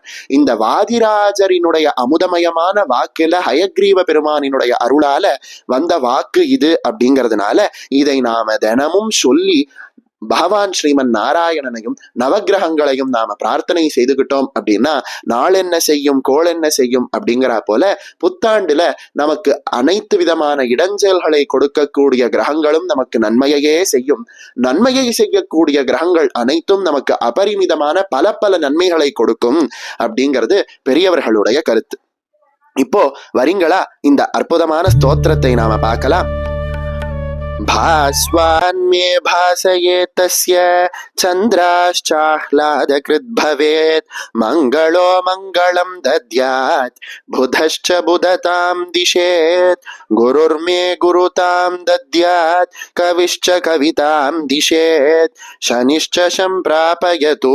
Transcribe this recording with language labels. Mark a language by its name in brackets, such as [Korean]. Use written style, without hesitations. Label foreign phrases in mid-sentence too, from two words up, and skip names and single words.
[Tamil] இந்த வாதிராஜரினுடைய அமுதமயமான வாக்குல ஹயக்ரீவ பெருமானினுடைய அருளால வந்த வாக்கு இது அப்படிங்கிறதுனால இதை நாம தினமும் சொல்லி பகவான் ஸ்ரீமன் நாராயணனையும் நவகிரகங்களையும் நாம பிரார்த்தனை செய்துகிட்டோம் அப்படின்னா நாள் என்ன செய்யும் கோள் என்ன செய்யும் அப்படிங்கிற போல புத்தாண்டுல நமக்கு அனைத்து விதமான இடைஞ்சல்களை கொடுக்கக்கூடிய கிரகங்களும் நமக்கு நன்மையையே செய்யும். நன்மையை செய்யக்கூடிய கிரகங்கள் அனைத்தும் நமக்கு அபரிமிதமான பல பல நன்மைகளை கொடுக்கும் அப்படிங்கிறது பெரியவர்களுடைய கருத்து. இப்போ வரீங்களா, இந்த அற்புதமான ஸ்தோத்திரத்தை நாம பார்க்கலாம். [Sanskrit] भास्वान्मे भासये तस्य चन्द्राश्चाह्लादकृत् भवेत् मङ्गलो मङ्गलं दद्यात् बुधश्च बुधतां दिशेत् गुरुर्मे गुरुतां दद्यात् कविश्च कवितां दिशेत् शनिश्च सम्प्रापयतु